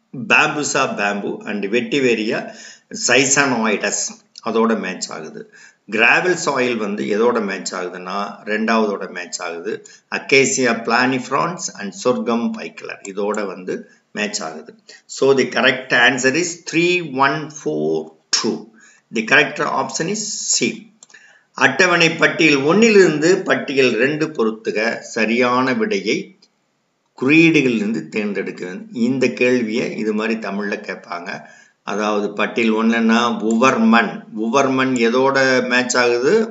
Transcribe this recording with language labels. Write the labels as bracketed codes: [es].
[ta] பேம்புசா bamboo and வெட்டிவேரியா சைசானோய்டஸ் அதோட match ஆகுது. Gravel soil வந்து எதோட மேட்ச் ஆகுதுன்னா 2வதோட மேட்ச் ஆகுது. அக்கேசியா பிளானிஃப்ரான்ஸ் அண்ட் சொர்க்கம் பைக்கலர் இதோட வந்து மேட்ச் ஆகுது. [en] So the correct answer is 3142. The correct option is C. [ta] அட்டவணை பட்டியல் 1லிருந்து பட்டியல் 2 பொறுத்துக சரியான விடையை குறியீடுகளிலிருந்து தேர்ந்தெடுக்க. இந்த கேள்வியை இது மாதிரி தமிழ்ல கேட்பாங்க. அதாவது பட்டியல் 1ன்னா உவர்மண். உவர்மண் எதோட மேட்ச் ஆகுது?